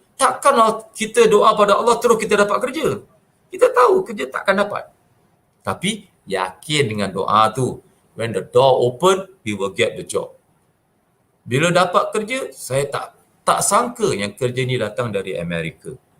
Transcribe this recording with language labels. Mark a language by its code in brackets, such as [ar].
[ms] Takkanlah kita doa pada Allah terus kita dapat kerja. Kita tahu kerja takkan dapat. Tapi yakin dengan doa tu. [en] When the door open, we will get the job. [ms] Bila dapat kerja, saya tak sangka yang kerja ni datang dari Amerika.